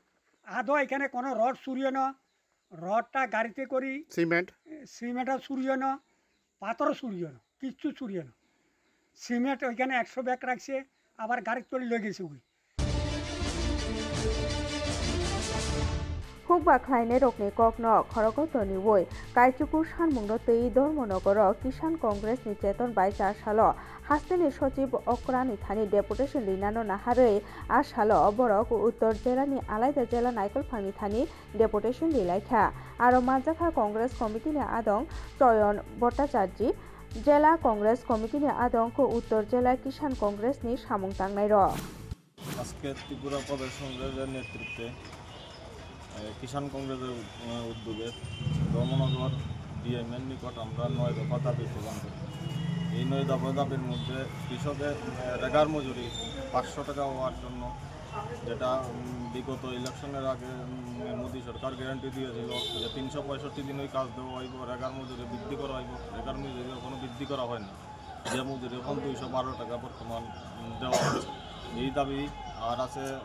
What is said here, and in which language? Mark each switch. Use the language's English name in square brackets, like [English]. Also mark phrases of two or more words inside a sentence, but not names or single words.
[Bangla] আদৌ এখানে কোনো রড চুরিও না রডটা গাড়িতে করি সিমেন্টও চুরিও না পাথরও চুরিও না কিচ্ছু চুরিও না সিমেন্ট ওইখানে 100 ব্যাগ রাখছে আবার গাড়িতে করে লয়ে গেছে ওই [Kok Borok] হুকবা খ্লাইনে রকনি ককনো খরগতনি ওই কাইচুকু সানमुंनो तै धर्मनगर किसान कंग्रेस नि चेतन बाय 4 साल हास्तेनि सचिव अक्रानि थानि डेपुटेशन लिनानो नाहारै 8 साल बरक उत्तर जिल्लानि आलादा जिल्ला नायकलफांनि थानि डेपुटेशन लिलायखा आरो माजाखा कंग्रेस कमिटिनि आदं चयन भट्टाचार्य जिल्ला कंग्रेस कमिटिनि आदं उत्तर जिल्ला किसान कंग्रेस नि सामुं तांनाय र [Bangla] আজকে ত্রিপুরা প্রদেশ কংগ্রেসের নেতৃত্বে কিষাণ কংগ্রেসের উদ্যোগে ধর্মনগর ডিএমের নিকট আমরা 9 দফা দাবি প্রদান করি। এই 9 দফা দাবির মধ্যে কৃষকের রেগার মজুরি 500 টাকা হওয়ার জন্য যেটা বিগত ইলেকশনের আগে মোদী সরকার গ্যারান্টি দিয়েছিল যে 365 দিন ওই কাজ দেওয়া হইব রেগার মজুরি বৃদ্ধি করা হইব রেগার মজুরি কোনো বৃদ্ধি করা হয়নি যে মজুরি এখন 212 টাকা বর্তমান দেওয়া হচ্ছে এই দাবি আর আছে